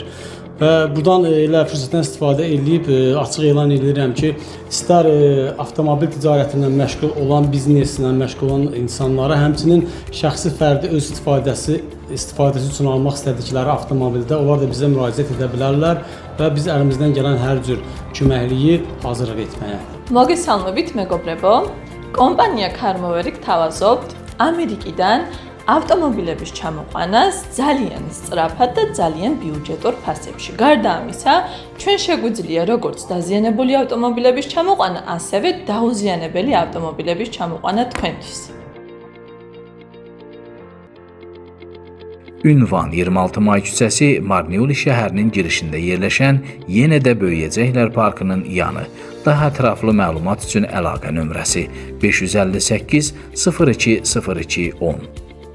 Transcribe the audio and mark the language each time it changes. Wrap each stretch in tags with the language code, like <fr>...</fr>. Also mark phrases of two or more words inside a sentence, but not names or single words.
<az>Və buradan elə fürsətdən istifadə edib açıq elan edirəm ki, istər avtomobil ticarətindən məşğul olan, bizneslə məşğul olan insanlara, həmçinin şəxsi fərdi öz istifadəsi üçün almaq istədikləri avtomobildə onlar da bizə müraciət edə bilərlər və biz əlimizdən gələn hər cür köməkliyi hazırlıq etməyə.</az> <ka>მოგესალმებით მეგობრებო, კომპანია Carmoveri გთავაზობთ ამერიკიდან ავტომობილების ჩამოყვანას ძალიან სწრაფად და ძალიან ბიუჯეტურ ფასებში. გარდა ამისა, ჩვენ შეგვიძლია როგორც დაზიანებული ავტომობილების ჩამოყვანა, ასევე დაუზიანებელი ავტომობილების çamoყვანა თქვენთვის.</ka> <az>Ünvan 26 May küçəsi Marniuli şəhərinin girişində yerləşən yenə də Böyüyəcəklər Parkının yanı. Daha ətraflı məlumat üçün əlaqə nömrəsi 558 02 02 10.</az>